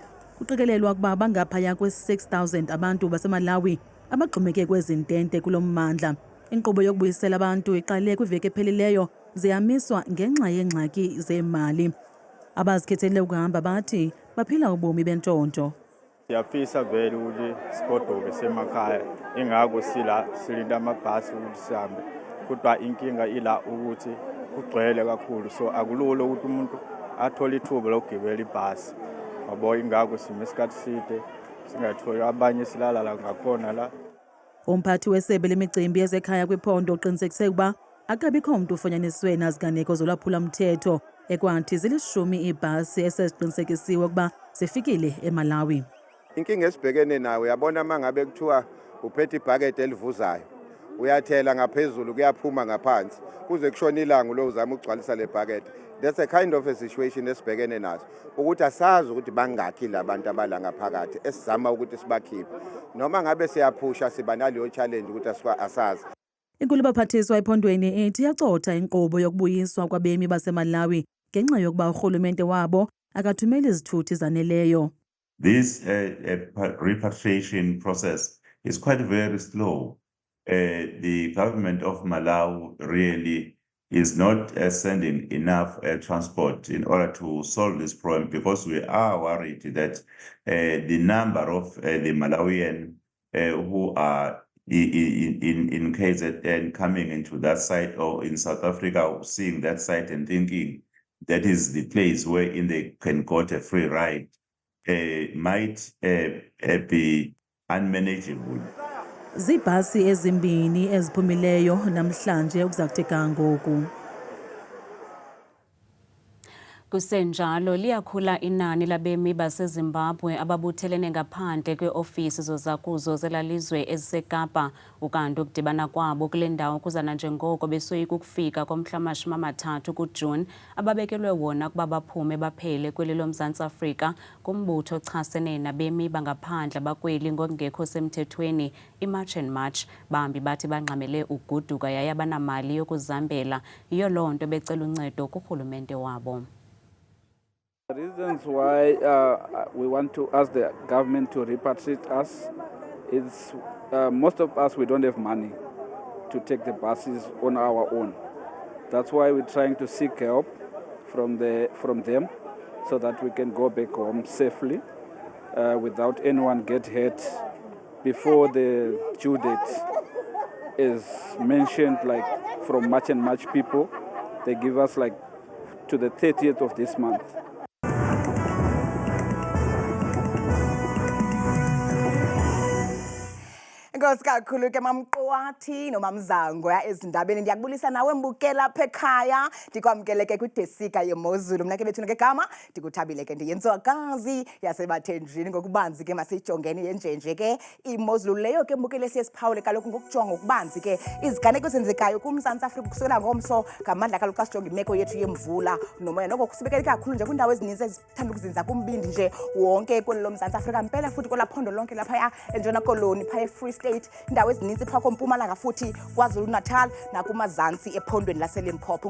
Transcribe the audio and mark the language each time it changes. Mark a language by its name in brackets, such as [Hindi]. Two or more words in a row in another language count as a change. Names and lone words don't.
[Xhosa] Kuqikelelwa ukuba bangaphaya kwe-6,000 abantu baseMalawi abagxumeke kwezi ntente kulo mmandla. Inkqubo yokubuyisela abantu iqale kwiveki ephelileyo ziyamiswa ngenxa yeengxaki zemali. Abazikhethele ukuhamba bathi baphila ubomi bentshontsho. [Zulu] Siyafisa vele ukuthi sigodoke semakhaya ingako silinda amabhasi ukuthi sihambe kodwa inkinga ila ukuthi kugcwele kakhulu so akulula ukuthi umuntu athole ithuba lokugibela ibhasi yabo ingako sime isikhathi side singatholi abanye silala la ngakhona la. [Xhosa] Umphathi wesebe lemicimbi yezekhaya kwiphondo uqinisekise ukuba akabikho umuntu ufunyaniswe naziganeko zolwaphula-mthetho ekwathi zili-10 iibhasi eseziqinisekisiwe ukuba zifikile eMalawi. [Zulu] Inkinga esibhekene nayo uyabona mangabe kuthiwa uphethe ibhakede elivuzayo uyathela ngaphezulu kuyaphuma ngaphansi kuze kushona ilanga lo uzama ukugcwalisa le bhakede. [English] That's a kind of a situation [Zulu] esibhekene nazo ukuthi asazi ukuthi bangakhi labantu abala ngaphakathi esizama ukuthi sibakhiphe noma ngabe siyaphusha siba naleyo challenge ukuthi asazi. [Xhosa] Inkulu baphathiswa ephondweni ethi yacotha inkqubo yokubuyiswa kwabemi baseMalawi ngenxa yokuba urhulumente wabo akathumeli izithuthi zaneleyo. [English] This repatriation process is quite very slow. The government of Malawi really is not sending enough transport in order to solve this problem, because we are worried that the number of the Malawian who are in KZN coming into that site, or in South Africa seeing that site and thinking that is the place where they can get a free ride, might be unmanageable. [Xhosa] Zibhasi ezimbini eziphumileyo namhlanje okuza kuthi kangoku. Kusenjalo liyakhula inani labemi baseZimbabwe ababuthelene ngaphandle kweofisi zozakuzo zelalizwe eziseKapa, ukanti ukudibana kwabo kule ndawo kuzana njengoko besoyika ukufika komhla-30 kuJuni ababekelwe wona kuba baphume baphele kweli loMzantsi Afrika kumbutho ochasene nabemi bangaphandle bakweli ngokungekho semthethweni iMarch and March. Bambi bathi bangxamele uguduka yaye abanamali yokuzambela, yiyo loo nto becela uncedo kurhulumente wabo. [English] The reasons why we want to ask the government to repatriate us is most of us, we don't have money to take the buses on our own. That's why we're trying to seek help from them so that we can go back home safely without anyone get hurt before the due date is mentioned, like from March and March people. They give us like to the 30th of this month. [Xhosa] Inkosi kakhulu ke mamqwathi nomamzangwa ezindabeni. Ndiyakubulisa nawe mbukela apha ekhaya, ndikwamkele ke kwidesika yemozulu. Mna ke bethuna ke gama ndikuthabile ke ndiyentswakazi yasebathenjini ngokubanzi ke masijongeni yenjenje ke imozulu leyo ke mbukele siyesiphawule kaloku ngokujonga ukubanzi ke iziganeko ezenzekayo kuMzantsi Afrika kusukela ngomso ngamandla kaloku sijonga imeko yethu yemvula nomoya noko kusibekele kakhulu nje kwindawo ezininzi ezithanda ukuzinza kumbindi nje wonke kweli loMzantsi Afrika mpela futhi kwelaphondo lonke lapha eNtshona Koloni phaya Free State, indawo ezininzi pha kompumalanga futhi KwaZulu Natal nakumazantsi ephondweni laseLimpopo.